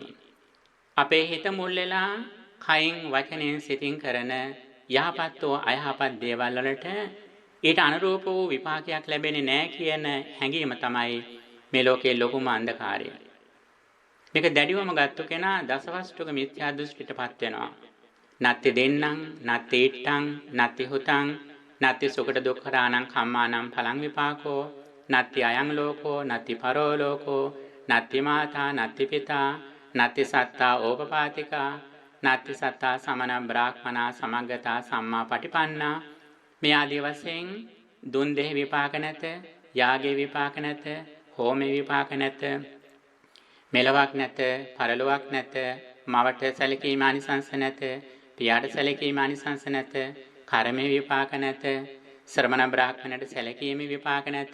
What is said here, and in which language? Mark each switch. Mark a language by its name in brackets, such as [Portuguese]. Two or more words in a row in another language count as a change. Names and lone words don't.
[Sinhala] අපේ හිත මුල් වෙලා කයින් වචනෙන් සිතින් කරන යහපත් හෝ අයහපත් දේවල් වලට ඊට අනුරූප වූ විපාකයක් ලැබෙන්නේ නැහැ කියන හැඟීම තමයි මේ ලෝකයේ ලොකුම අන්ධකාරය. මේක දැඩිවම ගත්ත කෙනා දසවස්තුක මිත්‍යා දෘෂ්ටියටපත් වෙනවා. [Pali] නත්ති දෙන්නං නත්ති ඉට්ටං නත්ති හුතං නත්ති සුකට දුක්ඛරාණං කම්මානම් පලං විපාකෝ නත්ති අයං ලෝකෝ නත්ති පරෝ ලෝකෝ නත්ති මාතා නත්ති පිතා නත්ති සත්තා ඕපපාතිකා නත්ති සත්තා සමන බ්‍රාහ්මනා සමග්ගතා සම්මා පටිපන්නා. [Sinhala] මේ ආදී වශයෙන් දුන් දෙහි විපාක නැත, යාගේ විපාක නැත, හෝමේ විපාක නැත, මෙලොවක් නැත, පරලොවක් නැත, මවට සැලකීම ආනිසංස නැත, පියාට සැලකීම ආනිසංස නැත, කර්මේ විපාක නැත, ශ්‍රමණ බ්‍රාහ්මණයට සැලකීම විපාක නැත.